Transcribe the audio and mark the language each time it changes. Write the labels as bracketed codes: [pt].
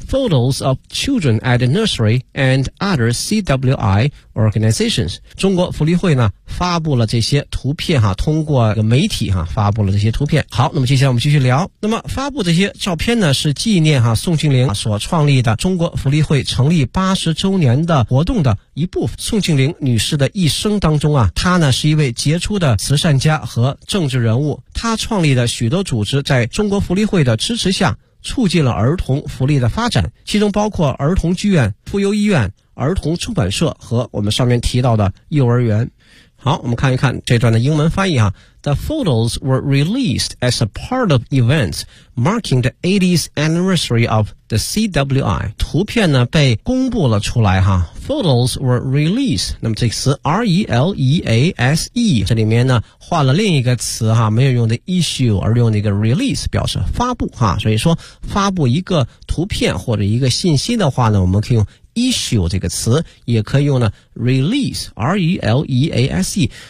[en] Photos of children at the nursery and other CWI organizations. [zh] 中国福利会呢发布了这些图片哈、啊、通过媒体哈、啊、发布了这些图片。好，那么接下来我们继续聊。那么发布这些照片呢是纪念哈、啊、宋庆龄所创立的中国福利会成立80周年的活动的一部分。宋庆龄女士的一生当中啊，她呢是一位杰出的慈善家和政治人物，她创立的许多组织在中国福利会的支持下促进了儿童福利的发展，其中包括儿童剧院、妇幼医院、儿童出版社和我们上面提到的幼儿园。好，我们看一看这段的英文翻译啊。 [en] The photos were released as a part of events marking the 80th anniversary of the CWI. [zh] 图片呢被公布了出来哈。 [en] Photos were released. [zh] 那么这个词 R-E-L-E-A-S-E, 这里面呢换了另一个词哈，没有用的 issue, 而用那个 release 表示发布哈。所以说发布一个图片或者一个信息的话呢，我们可以用issue 这个词，也可以用呢 release, R-E-L-E-A-S-E。